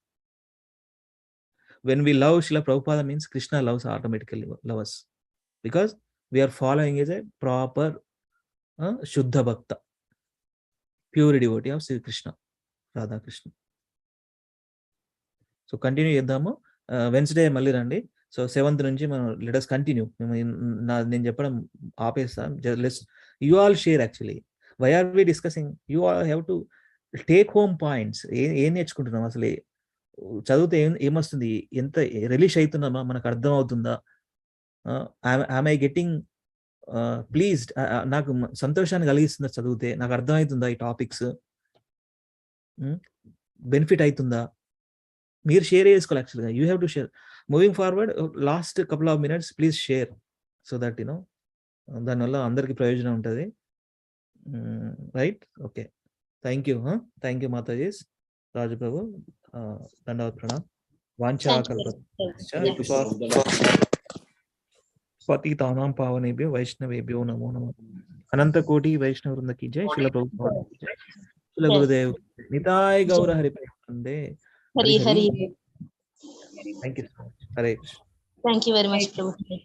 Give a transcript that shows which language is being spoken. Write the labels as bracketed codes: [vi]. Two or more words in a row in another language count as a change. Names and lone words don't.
[en] When we love Srila Prabhupada means Krishna loves automatically love us, because we are following as a proper [sa] Shuddha Bhakta, [en] pure devotee of Sri Krishna, Radha Krishna. So continue [te] చేద్దాము. వెన్స్డే మళ్ళీ రండి. సో 7th నుంచి మనం [en] Let us continue. [te] నేను చెప్పడం ఆపేస్తాను. [en] You all share. Actually why are we discussing? You all have to take home points. [te] ఏం నేర్చుకుంటున్నాం అసలు? చదివితే ఏమొస్తుంది? ఎంత రిలీజ్ అవుతున్నామా? మనకు అర్థం అవుతుందా? [en] I getting pleased? [te] నాకు సంతోషాన్ని కలిగిస్తుందా చదివితే? నాకు అర్థమవుతుందా ఈ టాపిక్స్? బెనిఫిట్ అవుతుందా? మీరు షేర్ చేసుకోవాలి. యాక్చువల్గా [en] you have to share. Moving forward, last couple of minutes please share, so that [te] దానివల్ల అందరికీ ప్రయోజనం ఉంటుంది. [en] Right? Okay, thank you. Thank you Matajis. రాజు ప్రభు, [hi] दंडवत प्रणाम. [sa] పతితానాం పావనేభ్యో వైష్ణవేభ్యో నమో నమః. [hi] अनंत कोटि वैष्णव वृंद की जय। शिल प्रभुपाद की जय. [bn] শিল গুরুদেব নিতাই গৌর হরি প্রেমানন্দে. [en] Hari Hari. Thank you so much. Hare Krishna. Thank you very much, Prabhu.